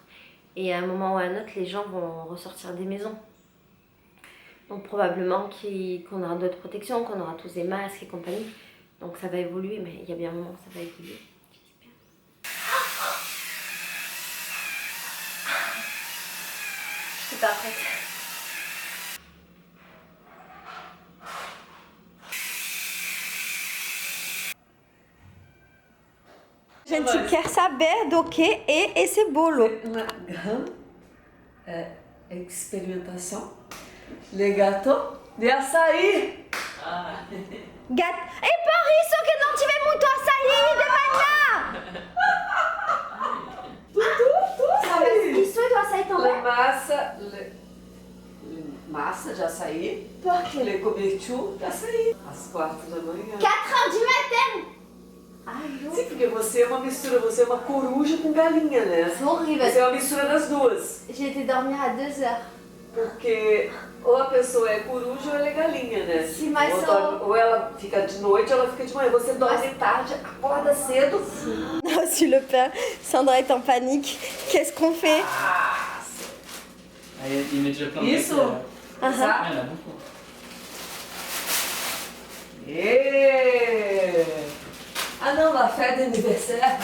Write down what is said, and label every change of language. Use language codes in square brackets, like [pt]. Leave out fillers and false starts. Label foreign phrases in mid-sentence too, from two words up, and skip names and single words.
[fr] Et à un moment ou à un autre, les gens vont ressortir des maisons. Donc probablement qu'on aura d'autres protections, qu'on aura tous des masques et compagnie. Donc ça va évoluer, mais il y a bien un moment où ça va évoluer. J'espère. Je suis pas prête. [pt] Gente quer saber do que é esse bolo. Uma grande experimentação de gato de açaí. É por isso que não tive muito açaí de manhã. Tudo açaí. Isso é do açaí também? Massa de açaí. Por quê? [fr] Le couverture de açaí. [pt] Às 4 da manhã. [fr] 4h du matin. Ai, [pt] Sim, porque você é uma mistura, você é uma coruja com galinha, né? [fr] c'est horrible. [pt] Você é uma mistura das duas. [fr] J'ai été dormir à 2h. [pt] Porque ou a pessoa é coruja ou ela é galinha, né? Sim, mas ou, só- ou ela fica de noite ou ela fica de manhã. Você dorme tarde, acorda cedo. [fr] Sur le pain, Sandra est en panique. Qu'est-ce qu'on fait? Aí il met déjà plein de [pt] Isso? [fr] trucs, Ah, Ça? Ah, il y en a beaucoup. Ah non, la fête d'anniversaire.